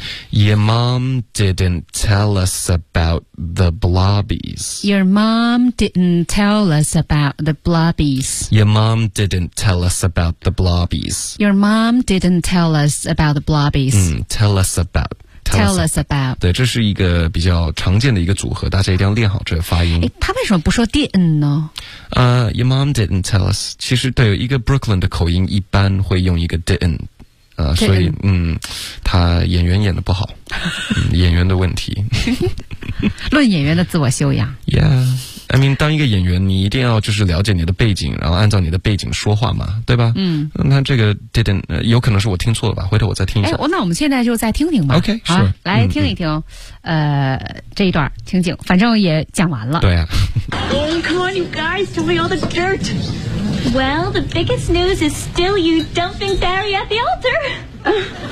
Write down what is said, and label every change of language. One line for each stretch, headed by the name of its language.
English: Your mom didn't tell us about the blobbies. Your mom didn't tell us about the blobbies. Your mom didn't tell us about the blobbies. Your mom didn't tell us about the blobbies. Tell us about. Tell us about
Chinese: 对，这是一个比较常见的一个组合，大家一定要练好这个发音。他为什么不说 didn't 呢？
English: Your mom didn't tell us。
Chinese: 其实对，一个 Brooklyn 的口音一般会用一个 didn't， 所以他演员演得不好。演员的问题。论演员的自我修养。
English: Yeah, I mean
Chinese: 当一个演员你一定要就是了解你的背景，然后按照你的背景说话嘛，对吧？那这个 didn't、有可能是我听错了吧，回头我再听一下。那我们现在就再听听吧。
English: OK, sure、
Chinese: 来听一听、这一段情景，反正也讲完了。对啊。
English: Oh, come on you guys, tell me all the dirt. Well, the biggest news is still you dumping Barry at the altar.